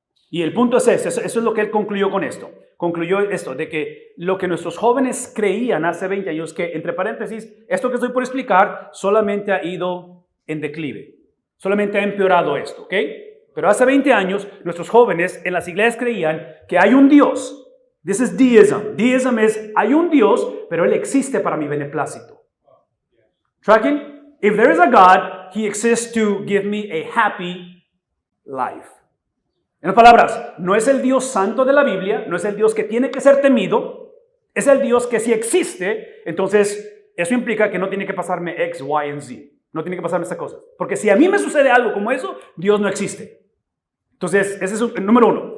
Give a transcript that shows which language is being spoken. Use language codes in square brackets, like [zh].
[es] Y el punto es eso es lo que él concluyó con esto. Concluyó esto, de que lo que nuestros jóvenes creían hace 20 años, que entre paréntesis, esto que estoy por explicar solamente ha ido en declive. Solamente ha empeorado esto, ¿ok? Pero hace 20 años, nuestros jóvenes en las iglesias creían que hay un Dios. [en] This is deism. [es] Deism es, hay un Dios, pero Él existe para mi beneplácito. [en] Tracking? If there is a God, He exists to give me a happy life. [es] En otras palabras, no es el Dios santo de la Biblia, no es el Dios que tiene que ser temido, es el Dios que si existe, entonces eso implica que no tiene que pasarme X, Y, and Z. No tiene que pasarme esta cosa. Porque si a mí me sucede algo como eso, Dios no existe. Entonces, ese es el número uno.